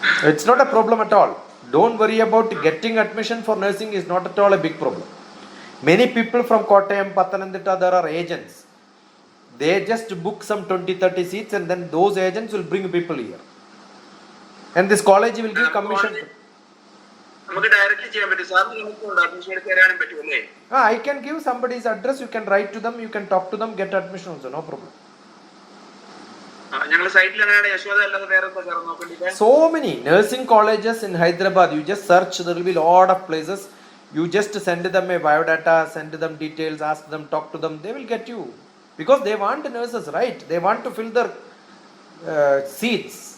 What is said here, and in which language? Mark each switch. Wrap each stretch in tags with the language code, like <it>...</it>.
<en>It's not a problem at all. Don't worry about getting admission for nursing is not at all a big problem. Many people from Kottayam, Pathanamthitta, there are agents. They just book some 20-30 seats and then those agents will bring people here. And this college will give commission.</en> <ml>നമുക്ക് directly ചെയ്യാൻ പറ്റും sir, നമുക്ക് admission എടുത്ത് തരാനും പറ്റുമല്ലേ?</ml> <en>I can give somebody's address, you can write to them, you can talk to them, get admission also, no problem.</en> <ml>ഞങ്ങൾ സൈറ്റിൽ അങ്ങനെയാണ് യശോദ അല്ലാതെ വേറെ എന്താ സാർ നോക്കേണ്ടത്?</ml> <en>So many nursing colleges in Hyderabad, you just search, there will be lot of places. You just send them a biodata, send them details, ask them, talk to them, they will get you. Because they want nurses, right? They want to fill their seats.</en>